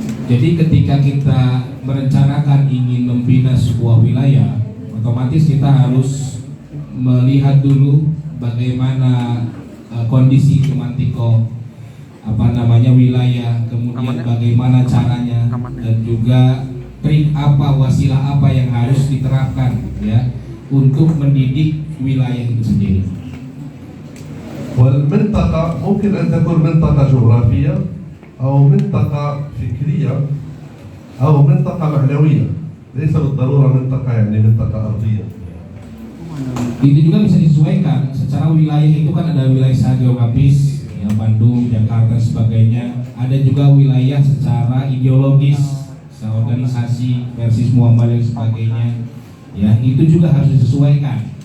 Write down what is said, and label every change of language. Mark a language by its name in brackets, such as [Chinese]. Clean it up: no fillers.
[Indonesian] Jadi ketika kita merencanakan ingin membina sebuah wilayah, otomatis kita harus melihat dulu bagaimana kondisi kemantiko wilayah, kemudian bagaimana caranya, dan juga trik apa, wasilah apa yang harus diterapkan, ya, untuk mendidik wilayah itu sendiri. [Arabic] والمنطقة ممكن أن تكون منطقة جغرافية أو منطقة فكرية أو منطقة معنوية، ليس بالضرورة منطقة يعني منطقة أرضية. [Indonesian] Itu juga bisa disesuaikan. Secara wilayah itu kan ada wilayah secara geografis, ya, Bandung, Jakarta, sebagainya. Ada juga wilayah secara ideologis, secara organisasi, versis Muhammad dan sebagainya. Ya, itu juga harus disesuaikan.